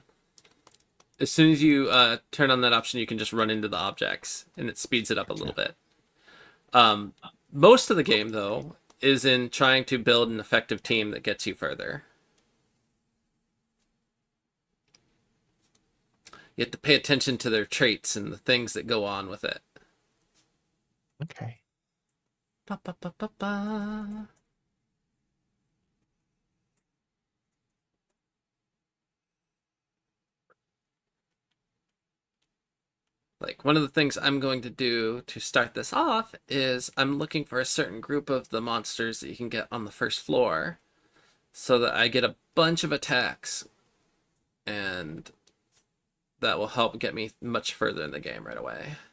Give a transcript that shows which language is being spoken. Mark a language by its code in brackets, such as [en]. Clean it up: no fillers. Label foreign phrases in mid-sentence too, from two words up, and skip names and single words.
[en] as soon as you turn on that option, you can just run into the objects, and it speeds it up a little bit. Most of the game, though, is in trying to build an effective team that gets you further. You have to pay attention to their traits and the things that go on with it. okay. Ba, ba, ba, ba, ba. Like, one of the things I'm going to do to start this off is I'm looking for a certain group of the monsters that you can get on the first floor so that I get a bunch of attacks, and that will help get me much further in the game right away.